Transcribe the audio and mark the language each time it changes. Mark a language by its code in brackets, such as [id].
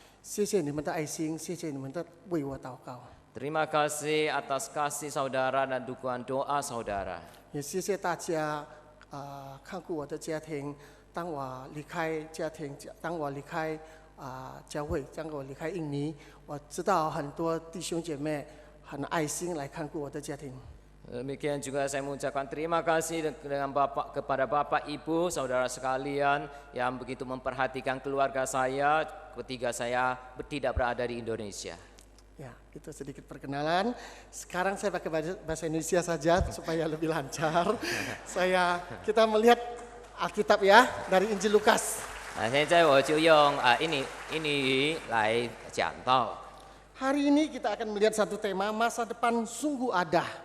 [zh] 谢谢你们的爱心，谢谢你们的为我祷告。 [id] Terima kasih atas kasih saudara dan dukungan doa saudara. [zh] 也谢谢大家看顾我的家庭。当我离开家庭，当我离开教会，当我离开印尼，我知道很多弟兄姐妹很爱心来看顾我的家庭。 [id] Demikian juga saya mengucapkan terima kasih kepada Bapak, Ibu, saudara sekalian yang begitu memperhatikan keluarga saya ketika saya tidak berada di Indonesia. Ya, itu sedikit perkenalan. Sekarang saya pakai bahasa Indonesia saja supaya lebih lancar. Kita melihat Alkitab ya dari Injil Lukas. [zh] 现在我就用印尼语来讲道。 [id] Hari ini kita akan melihat satu tema masa depan sungguh ada.